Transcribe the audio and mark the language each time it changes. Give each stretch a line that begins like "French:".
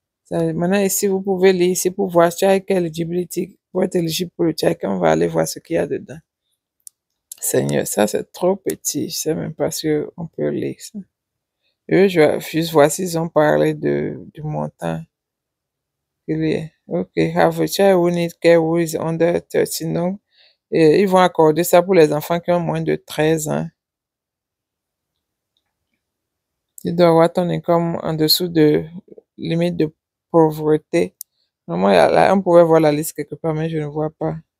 French: Maintenant, ici, vous pouvez lire ici pour voir Child Care Eligibility. Pour être éligible pour le Child Care, on va aller voir ce qu'il y a dedans. Seigneur, ça c'est trop petit. Je sais même pas si on peut lire ça. Eux, je vais juste voir s'ils ont parlé du montant.
English: Ok, have a child who needs care who is under 13.
French: Donc, ils vont accorder ça pour les enfants qui ont moins de 13 ans. Tu dois avoir ton income en dessous de limite de pauvreté. Normalement, là, on pouvait voir la liste quelque part, mais je ne vois pas.